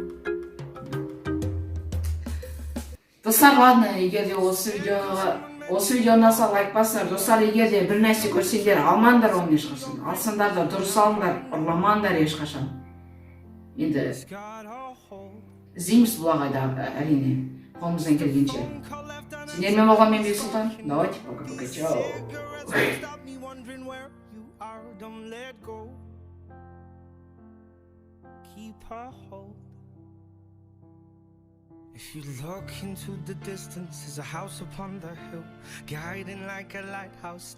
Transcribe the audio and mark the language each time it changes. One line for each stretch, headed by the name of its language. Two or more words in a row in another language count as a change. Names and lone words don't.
Kazakh: Достар, ладно, егер де осы видео ұнаса лайк басыңдар. Достар, егер де бір нәрсе көрсеңдер, алмаңдар оны ешқашан. Алсаңдар да дұрыс алыңдар, ұрламаңдар ешқашан. Енді іздейміз бұл ағайда, әрине, қолымыздан келгенше. Сендермен болған мен Бексұлтан.
Russian: Давайте, пока-пока, чао.
English: Keep her hold. If you look into the distance, there's a house upon the hill, guiding like a lighthouse.